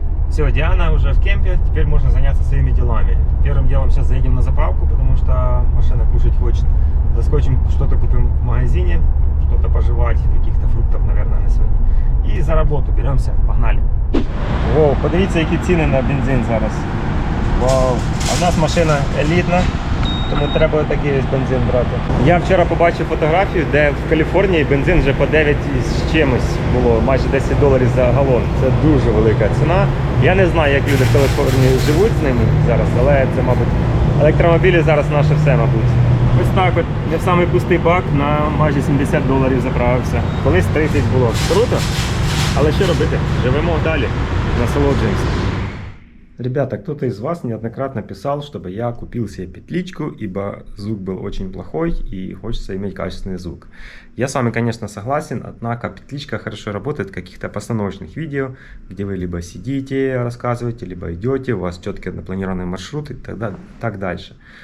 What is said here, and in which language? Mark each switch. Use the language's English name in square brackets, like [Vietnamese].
[Russian] Все, Диана уже в кемпе, теперь можно заняться своими делами. Первым делом сейчас заедем на заправку, потому что машина кушать хочет. Заскочим, что-то купим в магазине, что-то пожевать, каких-то фруктов, наверное, на сегодня. И за работу беремся, погнали. [Ukrainian] Воу, подивіться, які ціни на бензин зараз. Вау, а в нас машина елітна, тому треба такий ось бензин брати. Я вчора побачив фотографію, де в Каліфорнії бензин вже по 9 з чимось було, майже $10 за галон. Це дуже велика ціна. Я не знаю, як люди в Каліфорнії живуть з ними зараз, але це, мабуть, електромобілі зараз наше все, мабуть. Ось так от, не в самий пустий бак на майже $70 заправився. Колись 30 було. Круто, але що робити? Живемо далі, насолоджуємося. [Russian] Ребята, кто-то из вас неоднократно писал, чтобы я купил себе петличку, ибо звук был очень плохой и хочется иметь качественный звук. Я с вами, конечно, согласен, однако петличка хорошо работает в каких-то постановочных видео, где вы либо сидите, рассказываете, либо идете, у вас четкий напланированный маршрут и так дальше.